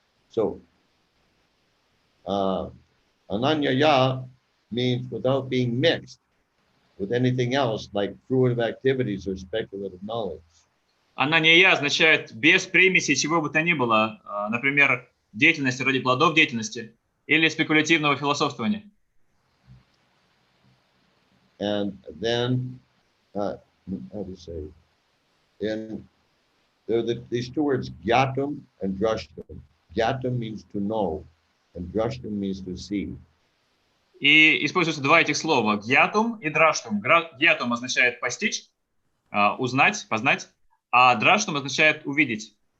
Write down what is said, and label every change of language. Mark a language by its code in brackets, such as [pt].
[en] So, ananyaya means without being mixed with anything else like fruitive activities or speculative knowledge. [ru] Ананья означает без примеси чего бы то ни было, например, деятельности ради плодов деятельности или спекулятивного философствования. [en] And then, how do you say? And there are these two words, gyatum and drashtum. Gyatum means to know, and drashtum means to see. [ru] И используются два этих слова, гьятум и драштум. Гьятум означает постичь, узнать, познать, а драштум означает увидеть.